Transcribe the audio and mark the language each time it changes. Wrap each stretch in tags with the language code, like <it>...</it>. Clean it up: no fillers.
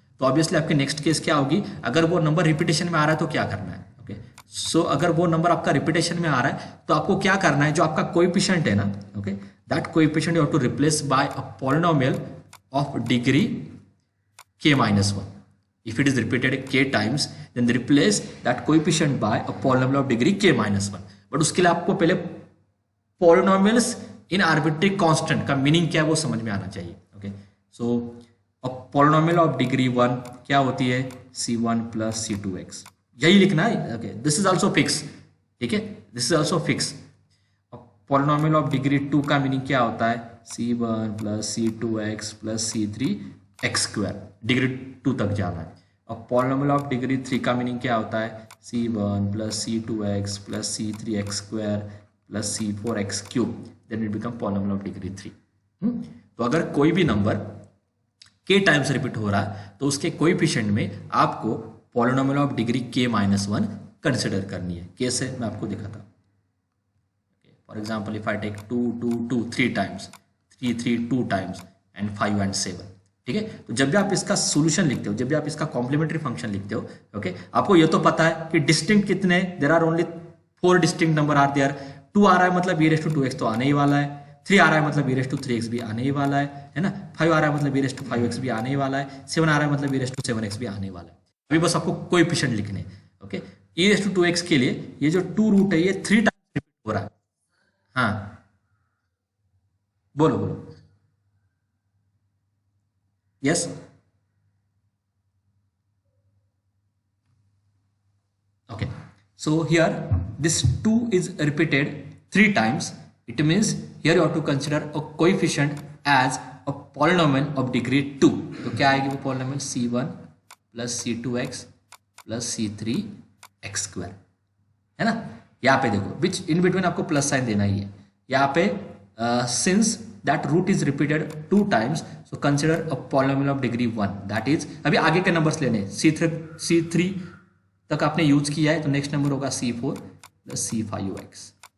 <hi>तो ऑब्वियसली आपकी next case क्या होगी, अगर वो नंबर रिपीटेशन में आ रहा है तो क्या करना है, ओके। सो अगर वो नंबर आपका रिपीटेशन में आ रहा है तो आपको क्या करना है, जो आपका कोएफिशिएंट है ना, okay,</hi> <en>That coefficient you have to replace by a polynomial of degree k minus 1. If it is repeated k times, then replace that coefficient by a polynomial of degree k minus 1.</en> <hi>But उसके लिए आपको पहले polynomials in arbitrary constant का meaning क्या है वो समझ में आना चाहिए, okay. So a polynomial of degree 1 क्या होती है, c1 plus c2x, यही लिखना है, okay.</hi> <en>This is also fix, ठीक है, this is also fix.</en> <hi>polynomial of degree 2 का मीनिंग क्या होता है, c1 plus c2x plus c3 x square, degree 2 तक जाना है। अब पॉलिनोमियल ऑफ डिग्री 3 का मीनिंग क्या होता है, c1 plus c2x plus c3x square plus c4x cube,</hi> <en>Then it become polynomial of degree 3।</en> <hi>तो अगर कोई भी नंबर k टाइम्स रिपीट हो रहा है तो उसके कोएफिशिएंट में आपको polynomial of degree k-1 consider करनी है। कैसे, मैं आपको दिखाता हूँ।</hi> <en>For example if I take 2 2 2 3 times, 3 3 2 times and 5 and 7, ठीक है।</en> <hi>तो जब भी आप इसका सोल्यूशन लिखते हो, जब भी आप इसका कॉम्प्लीमेंट्री फंक्शन लिखते हो, ओके, आपको ये तो पता है कि डिस्टिंक्ट कितने,</hi> <en>There are only 4 distinct number are there.</en> <hi>2 आ रहा है मतलब e⁻²2x तो आने ही वाला है, 3 आ रहा है मतलब e⁻3x भी आने ही वाला है ना, 5 आ रहा है मतलब e⁻5x भी आने ही वाला है, 7 आ रहा है मतलब e⁻7x भी आने वाला है। अभी बस आपको कोएफिशिएंट लिखने हैं, ओके। e⁻2x के लिए ये जो 2 रूट है ये 3 टाइम्स रिपीट हो रहा है। हाँ बोलो बोलो,</hi> <en>Yes, okay, so here this 2 is repeated 3 times. It means here you have to consider a coefficient as a polynomial of degree 2.</en> <hi>तो क्या आएगी वो polynomial, c1 plus c2x plus c3x square, है ना। यहाँ पे देखो which in between आपको प्लस साइन देना ही है। यहाँ पे</hi> <en>since that root is repeated 2 times, so consider a polynomial of degree 1,</en> <hi>that is अभी आगे के नंबर्स लेने, c3 तक आपने यूज किया है तो नेक्स्ट नंबर होगा c4 प्लस c5x।</hi>